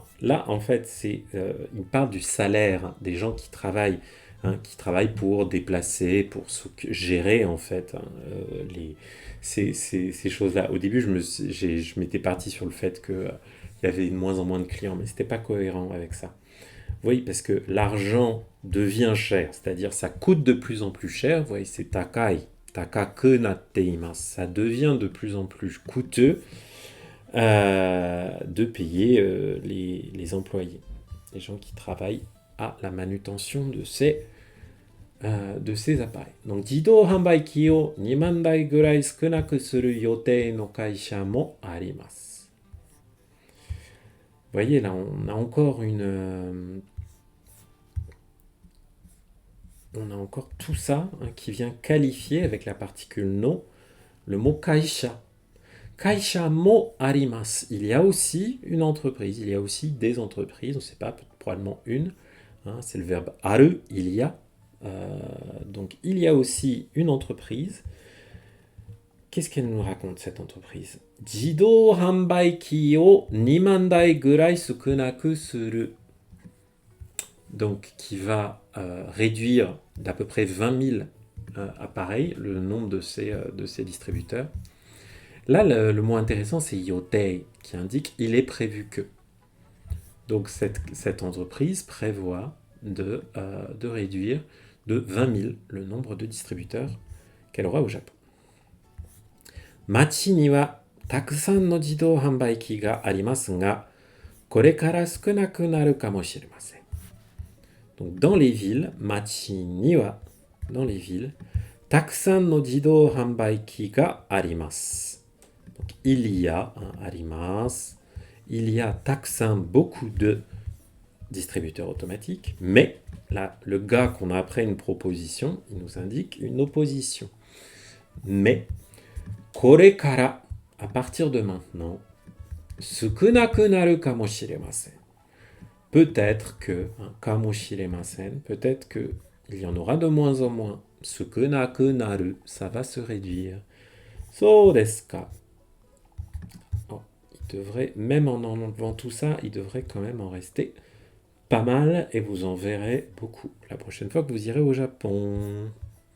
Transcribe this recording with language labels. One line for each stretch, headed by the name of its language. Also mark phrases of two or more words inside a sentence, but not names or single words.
French: Là, en fait, il parle du salaire des gens qui travaillent pour déplacer, pour gérer, en fait, ces choses-là. Au début, je m'étais parti sur le fait qu'il y avait de moins en moins de clients, mais c'était pas cohérent avec ça. Oui, parce que l'argent devient cher, c'est-à-dire ça coûte de plus en plus cher. Vous voyez, c'est
Japanese: 高い、高くなっています.
French: Ça devient de plus en plus coûteux de payer les employés, les gens qui travaillent à la manutention de ces appareils. Donc,
Japanese: 自動販売機を2,000台ぐらい少なくする予定の会社もあります.
French: Vous voyez, là, on a encore on a encore tout ça qui vient qualifier avec la particule no le mot kaisha.
Japanese: 会社もあります.
French: Il y a aussi une entreprise, il y a aussi des entreprises, on ne sait pas, probablement une. C'est le verbe aru, il y a. Donc, il y a aussi une entreprise. Qu'est-ce qu'elle nous raconte, cette entreprise?
Japanese: 自動販売機を2,000台ぐらい少なくする.
French: Donc, qui va réduire d'à peu près 20 000 appareils le nombre de ces distributeurs. Là, le mot intéressant, c'est yotei, qui indique « il est prévu que ». Donc, cette entreprise prévoit de réduire de 20 000 le nombre de distributeurs qu'elle aura au Japon.
Japanese: 町にはたくさんの自動販売機がありますが、これから少なくなるかもしれません。
French: Donc, dans les villes,
Japanese: 町には,
French: dans les villes,
Japanese: たくさんの自動販売機があります。
French: Donc, il y a, arimas, il y a たくさん beaucoup de distributeurs automatiques, mais là, le gars qu'on a après une proposition, il nous indique une opposition. Mais, これから à partir de maintenant,
Japanese: 少なくなるかもしれません。
French: Peut-être que, kamoshiremasen, peut-être que il y en aura de moins en moins.
Japanese: 少なくなる,
French: ça va se réduire.
Japanese: そうですか.
French: Oh, il devrait, même en enlevant tout ça, il devrait quand même en rester pas mal et vous en verrez beaucoup la prochaine fois que vous irez au Japon.